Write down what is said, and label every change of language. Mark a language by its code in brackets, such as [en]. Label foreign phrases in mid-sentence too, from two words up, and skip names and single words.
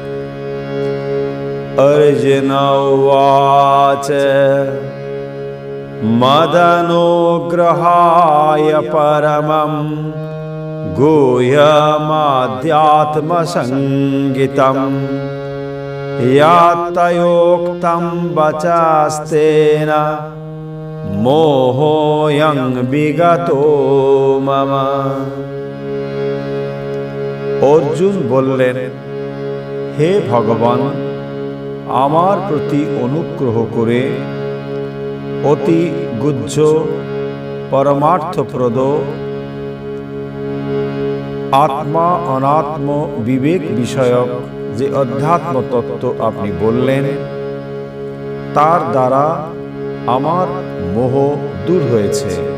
[sa] अर्जुन उवाच मदनुग्रहाय परमं गुह्यमध्यात्मसंगितं यत्तयोक्तं वचस्तेन मोहोऽयं विगतो मम। [bn] অর্জুন বললেন, হে ভগবান, আমার প্রতি অনুগ্রহ করে অতি গুহ্য পরমার্থপ্রদ আত্মা অনাত্ম বিবেক বিষয়ক যে অধ্যাত্ম তত্ত্ব আপনি বললেন, তার দ্বারা আমার মোহ দূর হয়েছে।